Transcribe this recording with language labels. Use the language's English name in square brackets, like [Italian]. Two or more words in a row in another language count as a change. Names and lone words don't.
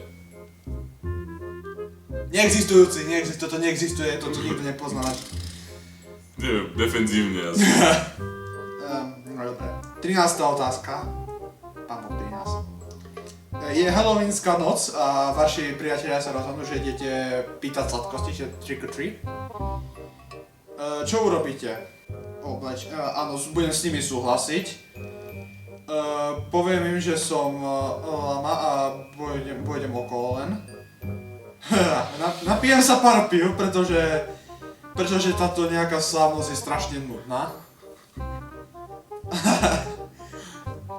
[Slovak] Toto neexistuje, to nikto nepozná. Neviem, defenzívne asi. No dobre. 13. otázka. Pán Boh, 13. Je halloweenská noc a vaši priatelia sa rozhodnú, že idete pýtať sladkosti, že [English] trick or treat. [Slovak] Čo urobíte? Áno, budem s nimi súhlasiť. Poviem im, že som lama a pôjdem okolo len. Napijem sa pár pív, pretože táto nejaká slávnosť je strašne nudná.